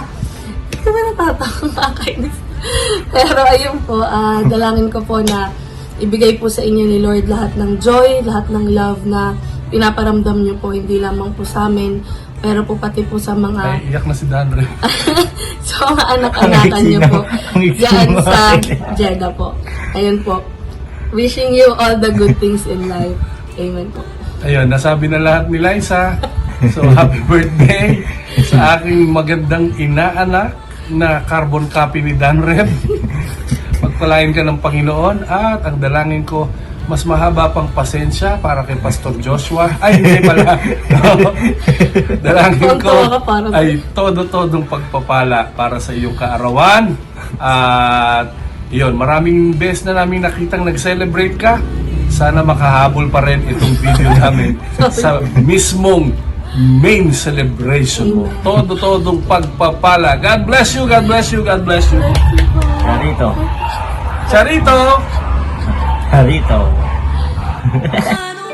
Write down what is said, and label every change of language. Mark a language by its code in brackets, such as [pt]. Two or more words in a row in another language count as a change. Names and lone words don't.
[tl] Hindi ko ba natatawang kakainis? Pero ayun po, dalangin ko po na ibigay po sa inyo ni Lord lahat ng joy, lahat ng love na pinaparamdam nyo po, hindi lamang po sa amin, pero po pati po sa mga Ay, iyak na si Danre. sa mga anak-anakan nyo po dyan sa Jeddah po. Ayun po. [en] Wishing you all the good things in life. [tl] Amen po. Ayun, nasabi na lahat ni Liza. So, [en] happy birthday [tl] sa aking magandang inaanak na carbon copy ni Dan Rev. Pagpalain ka ng Panginoon at ang dalangin ko, mas mahaba pang pasensya para kay Pastor Joshua. Ay, hindi pala. Dalangin ko ay todo-todong pagpapala para sa iyong kaarawan. At yun, maraming beses na namin nakitang nag-celebrate ka. Sana makahabol pa rin itong video namin sa mismong [en] main celebration [tl] mo. Todo-todong pagpapala. [en] God bless you, God bless you, God bless you. Charito. Charito! Charito.